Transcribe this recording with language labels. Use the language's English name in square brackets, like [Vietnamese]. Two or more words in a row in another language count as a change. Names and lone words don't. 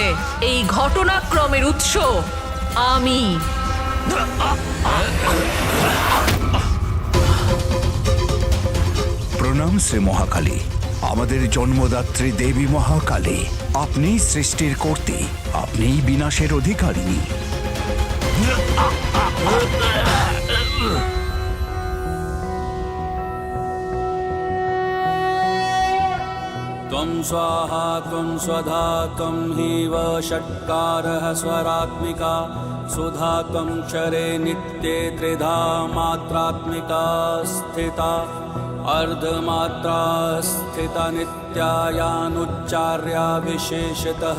[Bangla] এই ঘটনাক্রমের উৎস আমি। প্রণাম শ্রী মহাকালী, আমাদের জন্মদাত্রী দেবী মহাকালী। আপনি সৃষ্টির কর্ত্রী, আপনিই বিনাশের অধিকারিণী। [Sanskrit] त्वं स्वाहा त्वं स्वधा त्वं हीव षट्कारः स्वरात्मिका सुधा त्वं क्षरे नित्ये त्रिधा मात्रात्मिका स्थिता अर्धमात्रा स्थिता नित्यायानुच्चार्या विशेषतः